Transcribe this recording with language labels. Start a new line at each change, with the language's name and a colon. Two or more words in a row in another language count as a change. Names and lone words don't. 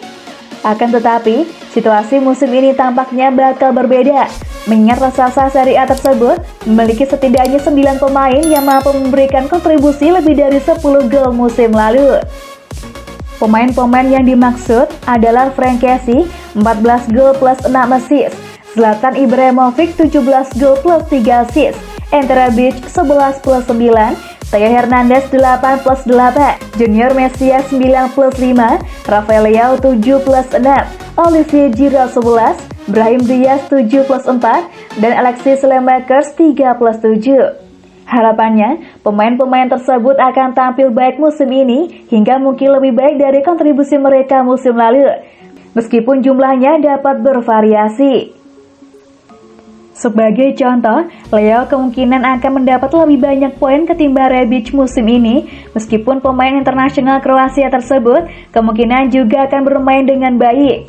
Indonesian: Akan tetapi, situasi musim ini tampaknya bakal berbeda, mengingat raksasa Serie A tersebut memiliki setidaknya 9 pemain yang mampu memberikan kontribusi lebih dari 10 gol musim lalu. Pemain-pemain yang dimaksud adalah Frank Kessie, 14 gol plus 6 assist, Zlatan Ibrahimovic 17 gol plus 3 assist, Ante Rebic 11 plus 9, Theo Hernandez 8 plus 8, Junior Messias 9 plus 5, Rafael Leao 7 plus 6, Olivier Giroud 11, Brahim Diaz 7 plus 4, dan Alexis Saelemaekers 3 plus 7. Harapannya, pemain-pemain tersebut akan tampil baik musim ini hingga mungkin lebih baik dari kontribusi mereka musim lalu, meskipun jumlahnya dapat bervariasi. Sebagai contoh, Leo kemungkinan akan mendapat lebih banyak poin ketimbang Rebic musim ini, meskipun pemain internasional Kroasia tersebut kemungkinan juga akan bermain dengan baik.